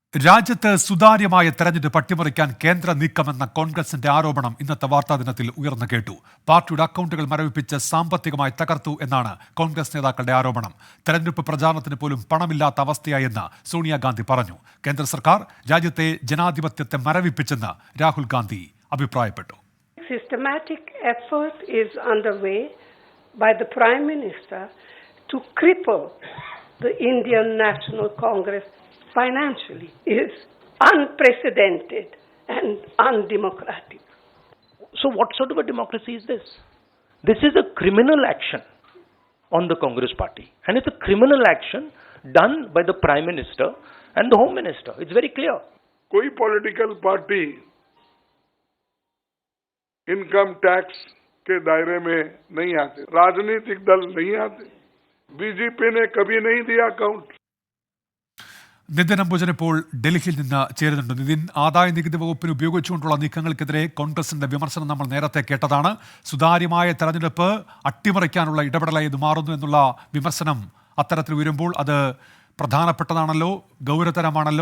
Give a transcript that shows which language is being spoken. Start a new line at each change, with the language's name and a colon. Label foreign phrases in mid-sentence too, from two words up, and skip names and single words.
Malayalam: രാജ്യത്ത് സുതാര്യമായ തെരഞ്ഞെടുപ്പ് അട്ടിമറിക്കാൻ കേന്ദ്ര നീക്കമെന്ന കോൺഗ്രസിന്റെ ആരോപണം ഇന്നത്തെ വാർത്താദിനത്തിൽ ഉയർന്നു കേട്ടു. പാർട്ടിയുടെ അക്കൗണ്ടുകൾ മരവിപ്പിച്ച് സാമ്പത്തികമായി തകർത്തു എന്നാണ് കോൺഗ്രസ് നേതാക്കളുടെ ആരോപണം. തെരഞ്ഞെടുപ്പ് പ്രചാരണത്തിന് പോലും പണമില്ലാത്ത അവസ്ഥയായെന്ന് സോണിയാഗാന്ധി പറഞ്ഞു. കേന്ദ്ര സർക്കാർ രാജ്യത്തെ ജനാധിപത്യത്തെ മരവിപ്പിച്ചെന്ന് രാഹുൽ ഗാന്ധി അഭിപ്രായപ്പെട്ടു.
English: Systematic effort is underway by the Prime Minister to cripple the Indian National Congress financially is unprecedented and undemocratic. So what sort of a democracy is this? This is a criminal action on the Congress party, and it's a criminal action done by the Prime Minister and the Home Minister. It's very clear.
Hindi: कोई
English: political party income tax
Hindi: के दायरे में नहीं आते, राजनीतिक दल नहीं आते, बीजेपी ने कभी नहीं दिया अकाउंट.
Malayalam: നിതിൻ അംബുജൻ ഇപ്പോൾ ഡൽഹിയിൽ നിന്ന് ചേരുന്നുണ്ട്. നിതിൻ, ആദായ നികുതി വകുപ്പിന് ഉപയോഗിച്ചുകൊണ്ടുള്ള നീക്കങ്ങൾക്കെതിരെ കോൺഗ്രസിന്റെ വിമർശനം നമ്മൾ നേരത്തെ കേട്ടതാണ്. സുതാര്യമായ തെരഞ്ഞെടുപ്പ് അട്ടിമറിക്കാനുള്ള ഇടപെടലായി ഇത് മാറുന്നു എന്നുള്ള വിമർശനം അത്തരത്തിൽ ഉയരുമ്പോൾ അത് പ്രധാനപ്പെട്ടതാണല്ലോ, ഗൗരവതരമാണല്ലോ.